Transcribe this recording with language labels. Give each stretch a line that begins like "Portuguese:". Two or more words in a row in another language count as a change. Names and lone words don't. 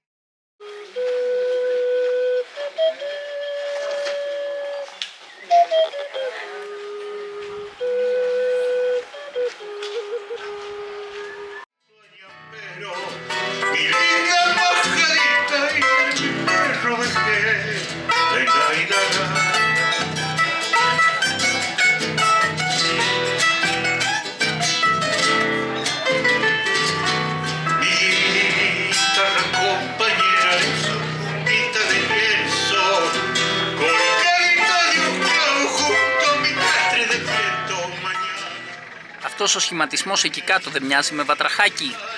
Spanish: Pero mi linda majadita y el perro dejé.
Greek: Αυτός ο σχηματισμός εκεί κάτω δεν μοιάζει με βατραχάκι?